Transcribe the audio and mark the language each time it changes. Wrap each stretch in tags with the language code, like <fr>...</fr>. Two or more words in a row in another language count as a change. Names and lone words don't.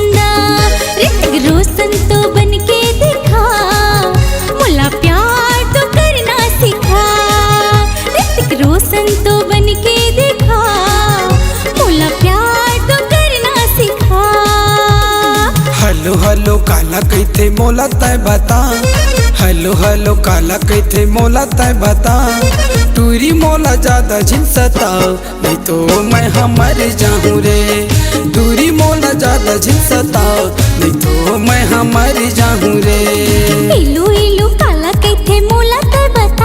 <hne>रोशन तो बन के दिखा मोला प्यार तो करना सिखा। ऋतिक रोशन तो बन के दिखा मोला प्यार तो करना सिखा।</hne> <en>hello hello</en> <hne>काला कहते मोला तय बता।</hne> <en>hello hello</en> <hne>काला कहते मोला तय बता। टूरी मोला ज्यादा झिलसता नहीं तो मैं हमर जाऊँ रे। दूरी मोला ज्यादा झिलसता नहीं तो मैं हमर जाऊँ रे। इलू इलू काला कहते मोला तय बता।</hne>